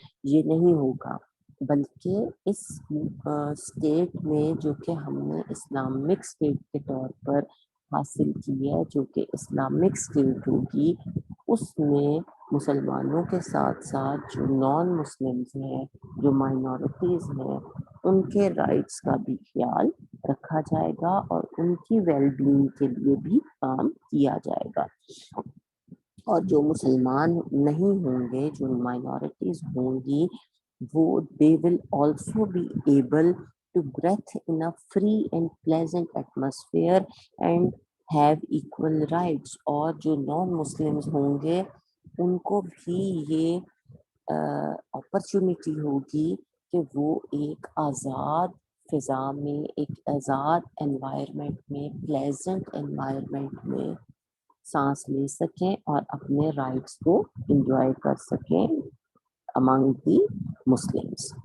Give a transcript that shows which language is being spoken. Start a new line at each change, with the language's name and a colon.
Urdu: یہ نہیں ہوگا, بلکہ اس اسٹیٹ میں جو کہ ہم نے اسلامک اسٹیٹ کے طور پر حاصل کی ہے, جو کہ اسلامک اسٹیٹ ہوگی, اس میں مسلمانوں کے ساتھ ساتھ جو نان مسلمز ہیں, جو مائنورٹیز ہیں, ان کے رائٹس کا بھی خیال رکھا جائے گا, اور ان کی ویل بینگ کے لیے بھی کام کیا جائے گا. اور جو مسلمان نہیں ہوں گے, جو مائنورٹیز ہوں گی, وہ
English: they will also be able to breathe in a free and pleasant atmosphere and have equal rights.
Urdu: اور جو نان مسلمز ہوں گے, ان کو بھی یہ اپرچونٹی ہوگی کہ وہ ایک آزاد فضا میں, ایک آزاد انوائرمنٹ میں, پلیزنٹ انوائرمنٹ میں سانس لے سکیں اور اپنے رائٹس کو انجوائے کر سکیں
English: among the Muslims.